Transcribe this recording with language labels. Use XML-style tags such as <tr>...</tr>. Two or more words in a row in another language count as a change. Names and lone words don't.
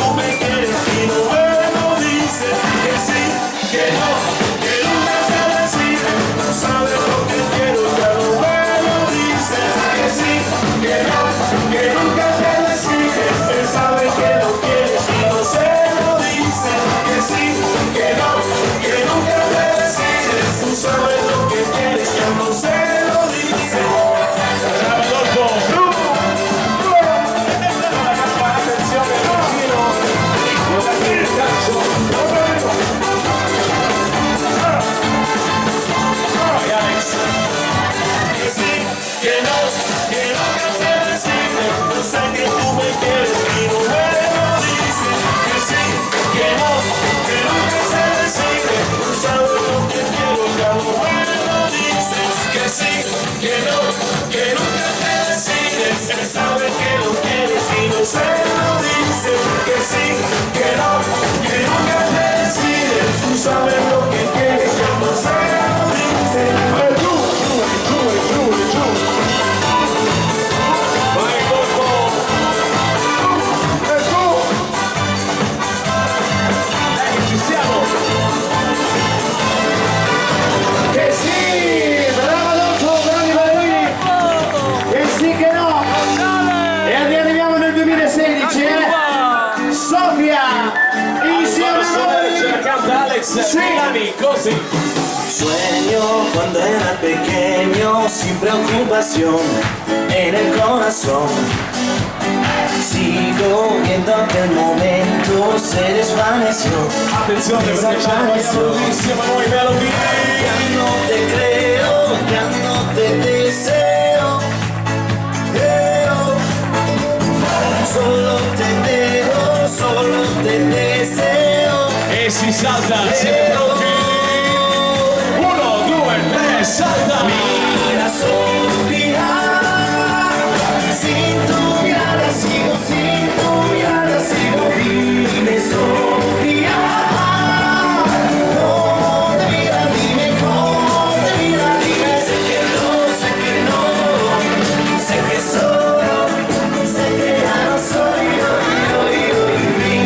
<es>me quieres y no me lo dices, que sí, que no, que nunca se decide, no sabes lo que quiero, ya no me lo dices, que sí, que no, que nunca te decides, él sabe que lo quieres y no se lo dice, que sí, que no, que nunca te decides, tú sabes lo que quieres, ya no se lo dice.</es> <it>Attenzione al giro. Il calcio. Vai Alex.</it> <es>Que sí, que no, que nunca se decide, no sé que tú me quieres y no me lo dices, que sí, que no, que nunca se decide, tú sabes lo que quiero, ya no me lo dices, que sí, que no, que nunca te decides, él sabe que lo quieres y no se lo dice, que sí, que no, que nunca te decides, tú sabes lo que quieres, ya no se lo dice.</es> <it>Vai Adolfo. Ci siamo. Che sì, bravo Adolfo, bravi Ballerini. Che sì, che no. E arriviamo nel 2016, Sofia, insieme a Ce la noi. canta Alex Milani, così.</it> <es>Sueño cuando era pequeño sin preocupación en el corazón. Sigo viendo que el momento se desvaneció.</es> <it>Attenzione perché c'è una bellissima nuova melodia.</it> <es>Ya no te creo, ya no te deseo. Solo te dejo, solo te deseo.</es> <it>E si salta, siete pronti? 1, 2, 3, salta!</it> <es>Mira, Sofía, sin tu mirada sigo, sin tu mirada sigo. Dime, Sofía, ¿cómo te mira? Dime, ¿cómo te mira? Dime, sé que no, sé que no, sé que soy, sé que ya no soy yo.</es>